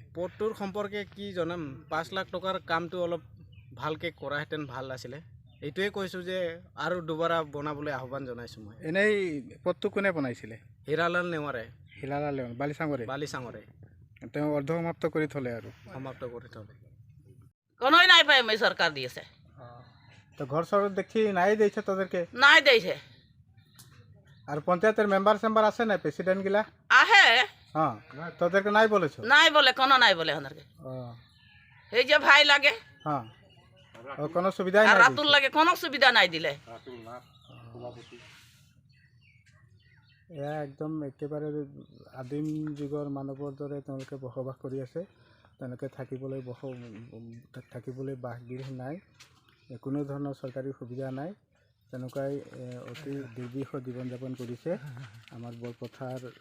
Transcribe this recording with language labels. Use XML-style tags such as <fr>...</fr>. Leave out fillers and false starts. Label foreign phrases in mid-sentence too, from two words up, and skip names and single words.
<as>পথটোৰ সম্পৰ্কে কি জনাম, 5 লাখ টকাৰ কামটো অলপ ভালকৈ কৰাহেঁতেন ভাল আছিলে। এইটোৱে কৈছোঁ যে আৰু দুবাৰা বনাবলৈ আহ্বান জনাইছোঁ মই। এনেই পথটো কোনে বনাইছিলে? হীৰালাল নেৱাৰে। হীৰালাল নেৱাৰ বালিচাঙৰে তেওঁ অৰ্ধসমাপ্ত কৰি থ'লে আৰু সমাপ্ত কৰি থ'লে।</as> <bn>কোনোই নাই পাই আমি সরকার দিয়েছে, তো ঘর সর দেখি নাই দিয়েছে তোদেরকে? নাই দিয়েছে। আর পঞ্চায়েতের মেম্বার আছে না, প্রেসিডেন্ট গিলা? আহে হ্যাঁ তোদেরকে নাই বলেছো নাই বলে কোনো নাই বলে ওনারকে ও এই যে ভাই লাগে হ্যাঁ ও কোনো সুবিধাই আর নাই রাতুল লাগে কোনো সুবিধা নাই দিলে</bn> <as>এয়া একদম একেবাৰে আদিম যুগৰ মানৱৰ দৰে তেওঁলোকে বসবাস কৰি আছে তেওঁলোকে থাকিবলৈ বাসগৃহ নাই কোনো ধৰণৰ চৰকাৰী সুবিধা নাই তেনেকুৱাই অতি দুৰ্বিষহ জীৱন যাপন কৰিছে আমাৰ বৰপথাৰ</as>